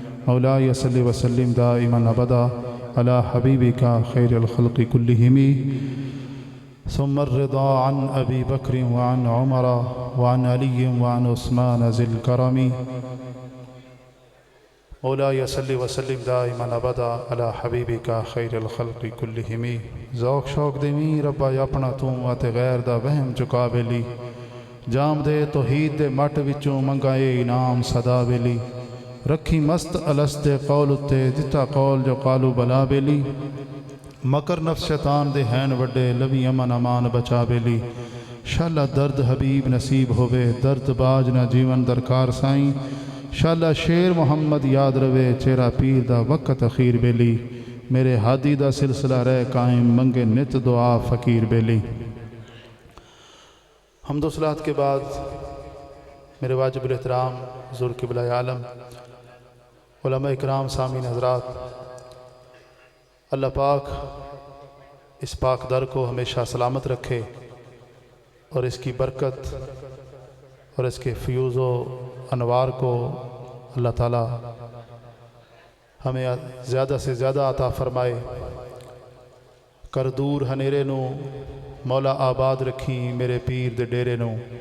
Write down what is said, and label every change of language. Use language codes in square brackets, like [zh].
[ar] مولاي صل وسلم دائما ابدا علی حبیبک خیر الخلق کلہم. ثم الرضا عن أبي بكر وعن عمر وعن علي وعن عثمان ذي الكرم. مولاي صل وسلم دائما ابدا على حبيبك خير الخلق كلهم. [pa] ذوق شوق دیویں ربا اپنا تو تے غیر دا وہم چکا بیلی. جام دے توحید دے مٹ وچوں منگائے انعام صدا بیلی. رکھی مست الست دے قول تے دتا قول جو قالو بلا بیلی. مکر نفس شیطان دے ہین وڈے لوی امن امان بچا بیلی. شاءاللہ درد حبیب نصیب ہوئے درد باج نہ جیون درکار سائیں. شاءاللہ شیر محمد یاد روے چہرہ پیر دا وقت اخیر بیلی. میرے ہادی دا سلسلہ رہ قائم منگے نت دعا فقیر بیلی. [ur] حمد و صلات کے بعد میرے واجب الاحترام حضور قبلہ عالم علماء اکرام سامعین حضرات، اللہ پاک اس پاک در کو ہمیشہ سلامت رکھے اور اس کی برکت اور اس کے فیوز و انوار کو اللہ تعالی ہمیں زیادہ سے زیادہ عطا فرمائے. [pa] کر دور ہنیرے نو مولا آباد رکھی میرے پیر دے ڈیرے نو.